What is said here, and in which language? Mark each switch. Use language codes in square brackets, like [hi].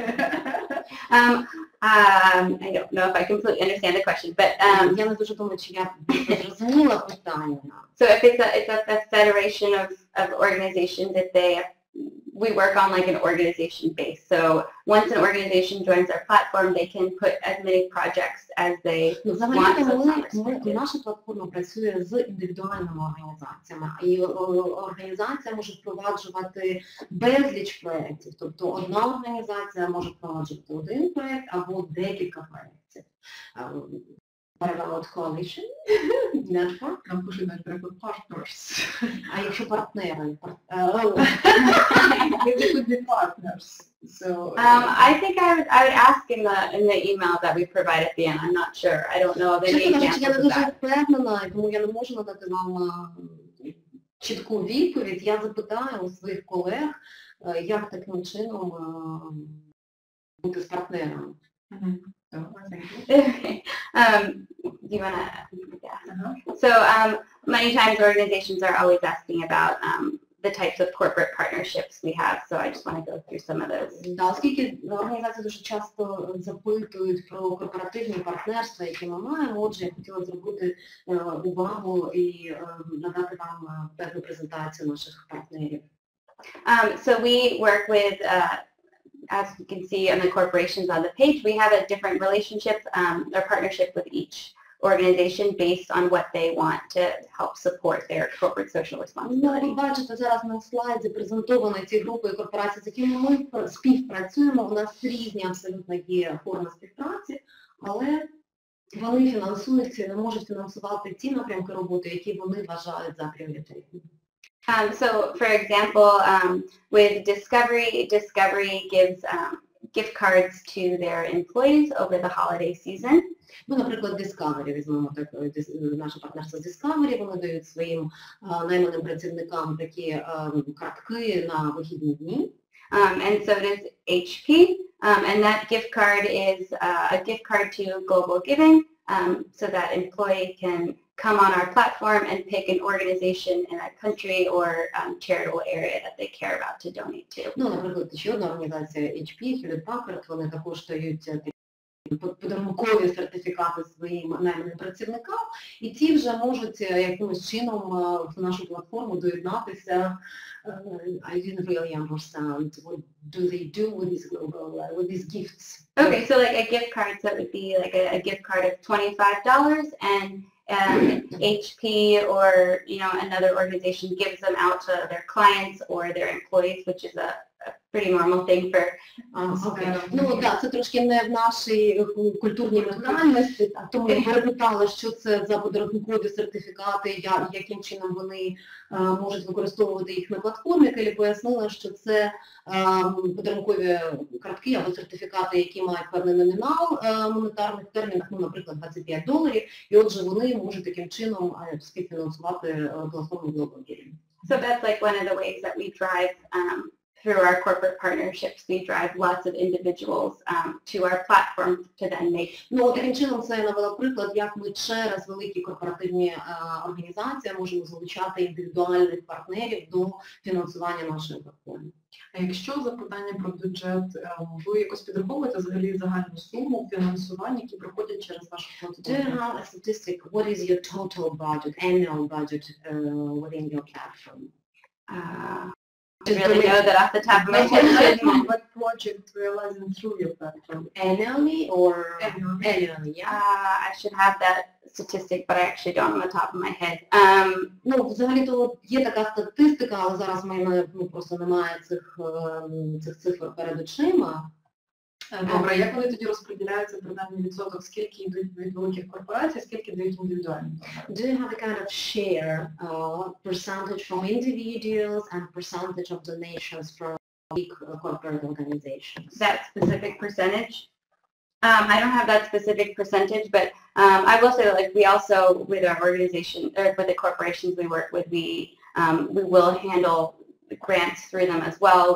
[en] I don't know if I completely understand the question, but [uk] я не дуже думаю, чи я зрозуміла питання. [en] So if it's a federation of organizations, if we work on like an organization base. So once an organization joins our platform, they can put as many projects as they want. [uk] Наша платформа працює з індивідуальними організаціями, і організація може впроваджувати безліч проєктів. Тобто одна організація може впроваджувати один проєкт або декілька проєктів. [en] Parallel coalition, network. [uk] Нам пишуть навіть переклад partners. А якщо партнери? [en] It could be partners. So I think I would ask in the email that we provide at the end. I'm not sure. I don't know of any examples [uk] я не [en] of [uk] дуже [en] that. [uk] впевнена, тому я не можу надати вам чітку відповідь. Я запитаю у своїх колег, як таким чином бути з партнерами. [en] Do you want to? Yeah. So many times organizations are always asking about the types of corporate partnerships we have. So I just want to go through some of those. [uk] Да, оскільки організації дуже часто запитують про корпоративні партнерства, які ми маємо, отже, я хотіла зробити увагу і надати вам певну презентацію наших партнерів. [en] So we work with as you can see on the corporations on the page, we have a different relationship or partnership with each organization based on what they want to help support their corporate social responsibility. [uk] Ви бачите, зараз на слайді презентовані ті групи і корпорації, з якими ми співпрацюємо. У нас різні абсолютно є форми співпраці, але вони фінансуються і не можуть фінансувати ті напрямки роботи, які вони вважають за пріоритетні. [en] So, for example, with Discovery gives gift cards to their employees over the holiday season. [uk] Ну, наприклад, Discovery, візьмемо наше партнерство з Discovery, вони дають своїм найманим працівникам такі картки на вихідні дні. [en] And so does HP, and that gift card is a gift card to Global Giving, so that employee can come on our platform and pick an organization in a country or charitable area that they care about to donate to. [uk] Ну, наприклад, ще одна організація HP, Hewlett Packard, вони також дають подарункові сертифікати своїм найманим працівникам, і ті вже можуть якимось чином в нашу платформу доєднатися. [en] I didn't really understand what do they do with these global, with these gifts. Okay, so like a gift card, so it would be like a gift card of $25, and HP or another organization gives them out to their clients or their employees, which is a pretty normal thing for. [uk] Ну так, це трошки не в нашій культурній ментальності, тому я перепитала, що це за подарункові сертифікати, яким чином вони можуть використовувати їх на платформі. Келі пояснила, що це подарункові картки або сертифікати, які мають певний номінал в монетарних термінах, ну, наприклад, $25, і отже вони можуть таким чином співфінансувати платформу Global Giving. [en] So that's like one of the ways that we drive through our corporate partnerships, we drive lots of individuals to our platform to then make. [uk] Ну, таким чином це я навела приклад, як ми через великі корпоративні організації можемо залучати індивідуальних партнерів до фінансування нашої платформи. А якщо запитання про бюджет, ви якось підраховуєте взагалі загальну суму фінансування, які проходять через вашу платформу? [en] Do you have a statistic? What is your total budget, annual budget within your platform? I really know that off the top of my head. What project realizing through your platform? Annually or Annually, yeah. I should have that statistic, but I actually don't on the top of my head. [uk] Ну, взагалі-то є така статистика, але зараз в мене просто немає цих цифр перед очима. Добре, як вони тоді розподіляються, принаймні відсоток, скільки йдуть від великих корпорацій, скільки дають індивідуальні? [en] Do you have a kind of share, percentage from individuals and percentage of donations from big corporate organizations? That specific percentage? I don't have that specific percentage, but I will say that, like, we also, with our organization, or with the corporations we work with, we will handle grants through them as well.